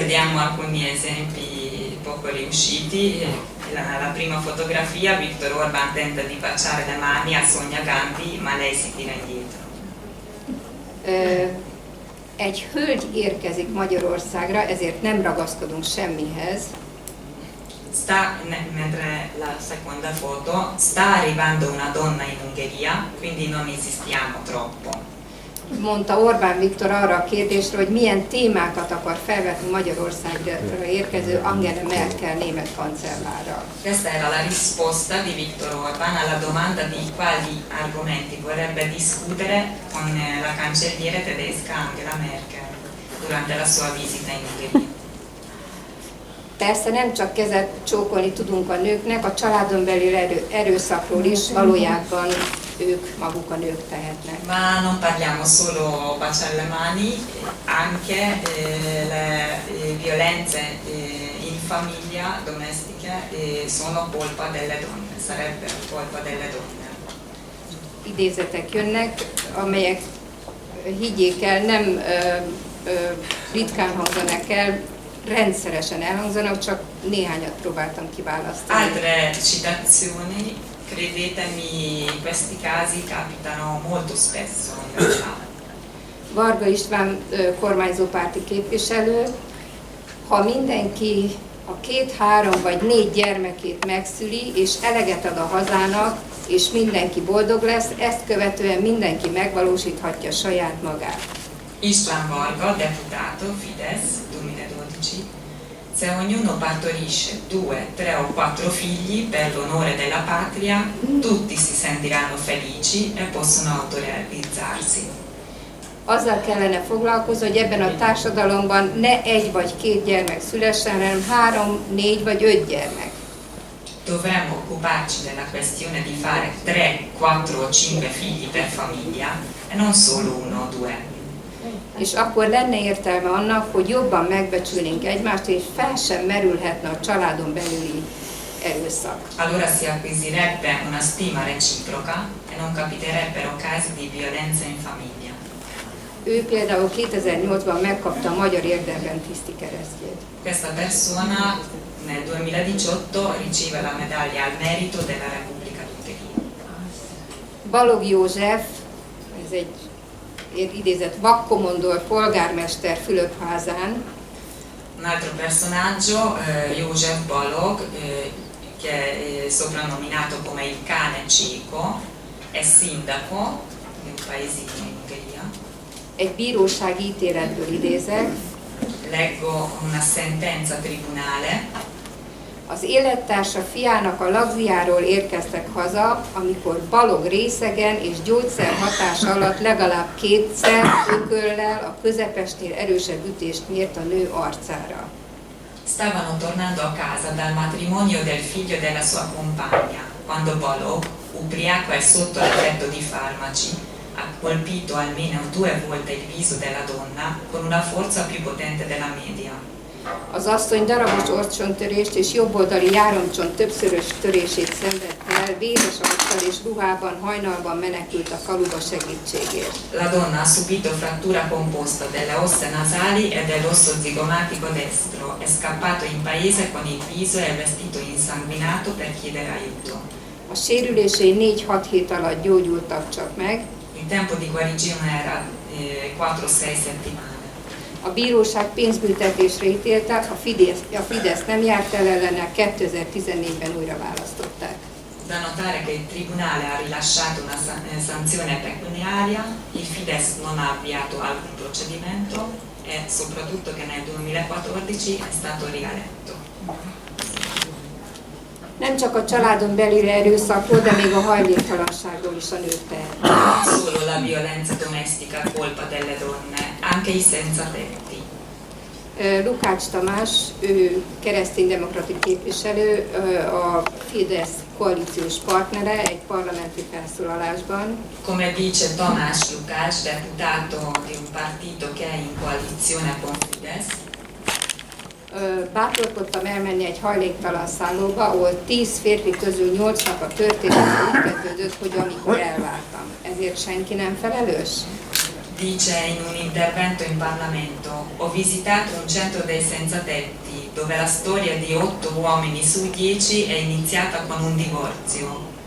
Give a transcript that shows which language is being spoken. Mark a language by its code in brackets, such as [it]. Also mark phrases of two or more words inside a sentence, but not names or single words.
[it] Vediamo alcuni esempi poco riusciti. La prima fotografia, Viktor Orbán tenta di baciare le mani a Sonia Gandhi, ma lei si tira indietro. [hu] Egy hölgy érkezik Magyarországra, ezért nem ragaszkodunk semmihez. [it] mentre la seconda foto, sta arrivando una donna in Ungheria, quindi non insistiamo troppo. [hu] Mondta Orbán Viktor arra a kérdésre, hogy milyen témákat akar felvetni Magyarországra érkező Angela Merkel német kancellárral. [it] Questa era la risposta di Viktor Orbán alla domanda di quali argomenti vorrebbe discutere con la cancelliere tedesca Angela Merkel durante la sua visita in Ungheria. [hu] Persze nem csak kezet csókolni tudunk a nőknek, a családon belül erőszakról is valójában ők maguk a nők tehetnek. [it] Ma non parliamo solo baciare le mani, anche le violenze in famiglia domestiche sono colpa delle donne, sarebbero colpa delle donne. [hu] Idézetek jönnek, amelyek, higgyék el, nem ritkán hangzanak el, rendszeresen elhangzanak, csak néhányat próbáltam kiválasztani. [it] Altre citazioni, credetemi, questi casi capitano molto spesso in realtà. [hu] Varga István kormányzópárti képviselő, ha mindenki a 2, 3 vagy 4 gyermekét megszüli, és eleget ad a hazának, és mindenki boldog lesz, ezt követően mindenki megvalósíthatja saját magát. [it] István Varga, deputato, Fidesz, 2012, se ognuno partorisce 2, 3 o 4 figli per l'onore della patria, tutti si sentiranno felici e possono autorealizzarsi. [hu] Azzal kellene foglalkozni, hogy ebben a társadalomban ne 1 vagy 2 gyermek szülessen, hanem 3, 4 vagy 5 gyermek. [it] Dovremmo occuparci della questione di fare 3, 4 o 5 figli per famiglia e non solo 1 o 2. [hu] És akkor lenne értelme annak, hogy jobban megbecsülnénk egymást, és fel sem merülhetne a családon belüli erőszak. [it] Allora si acquisirebbe una stima reciproca e non capiterebbero casi di violenza in famiglia. [hu] Ő például 2008-ban megkapta a Magyar Érdemrend-tiszti keresztjét. [it] Questa persona nel 2018 riceve la medaglia al merito della Repubblica d'Ungheria. [hu] Balog József, ez egy idézett vakkomondor polgármester Fülöpházán. [it] Un altro personaggio, József Balog, che è soprannominato come il cane cieco, è sindaco di un paesino in Ungheria. [hu] Egy bírósági ítéletből idézek. [it] Leggo una sentenza tribunale. [hu] Az élettársa fiának a lagziáról érkeztek haza, amikor Balog részegen és gyógyszer hatása alatt legalább 2-szer ököllel a közepesnél erősebb ütést mért a nő arcára. [it] Stavano tornando a casa dal matrimonio del figlio della sua compagna, quando Balog, ubriaco e sotto l'effetto di farmaci, ha colpito almeno 2 volte il viso della donna con una forza più potente della media. [hu] Az asszony darabos orcsontörést és jobboldali járomcsont többszörös törését szenvedte el, véres arccal és ruhában hajnalban menekült a faluba segítségért. [it] La donna ha subito frattura composta delle ossa nasali e dell'osso zigomatico destro, è scappato in paese con il viso e il vestito insanguinato per chiedere aiuto. [hu] A sérülései 4-6 hét alatt gyógyultak csak meg. [it] Il tempo di guarigione era 4-6 settimane. [hu] A bíróság pénzbüntetésre ítélte, a Fidesz nem járt el ellene, 2014-ben újra választották. [it] Da notare che il Tribunale ha rilasciato una sanzione pecuniaria, il Fidesz non ha avviato alcun procedimento e soprattutto che nel 2014 è stato rieletto. [hu] Nem csak a családon belüli erőszakról, de még a hajléktalanságról is a nők tehetnek. [it] Solo la violenza domestica colpa delle donne, anche i senza tetti. [hu] Lukács Tamás, ő kereszténydemokrata képviselő, a Fidesz koalíciós partnere egy parlamenti felszólalásban. [it] Come dice Tomás Lukács, deputato di un partito che è in coalizione con Fidesz, [hu] bátorkodtam elmenni egy hajléktalan szállóba, ahol 10 férfi közül 8-nak a története úgy kezdődött, hogy amikor elváltam. Ezért senki nem felelős? [it] Dice in un intervento in Parlamento: ho visitato un centro dei senza tetti dove la storia di 8 uomini su 10 è iniziata con un divorzio.